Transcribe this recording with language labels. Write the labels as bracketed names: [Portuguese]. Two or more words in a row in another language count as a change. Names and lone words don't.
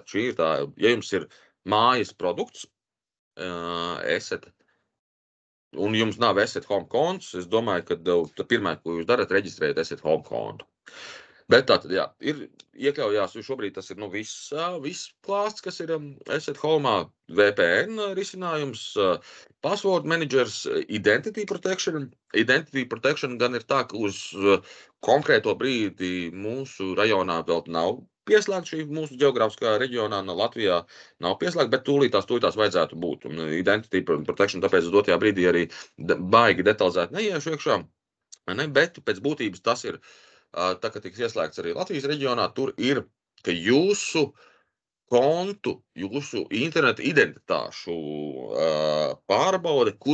[Latvian] Šī ir tā, ja jums ir mājas produkts, Asset, un jums nav Asset Home konts, es domāju, ka pirmā, ko jūs darat, reģistrējat Asset Home kontu. Bet tātad, jā, ir iekļaujās, šobrīd tas ir viss klāsts, kas ir Asset Home, VPN risinājums, [English] password managers, identity protection. Identity protection [Latvian] gan ir tā, ka uz konkrēto brīdi mūsu rajonā vēl nav pieslēgta šī mūsu geogrāfiskā reģionā, no Latvijā nav pieslēgta, bet tūlītās vajadzētu būt. [English] Un identity protection, [Latvian] tāpēc uz dotajā brīdī arī baigi detalizēti neiešu iekšā, bet pēc būtības tas ir, tā kā tiks ieslēgts arī Latvijas reģionā, tur ir, ka jūsu kontu, jūsu interneta identitāšu pārbaude,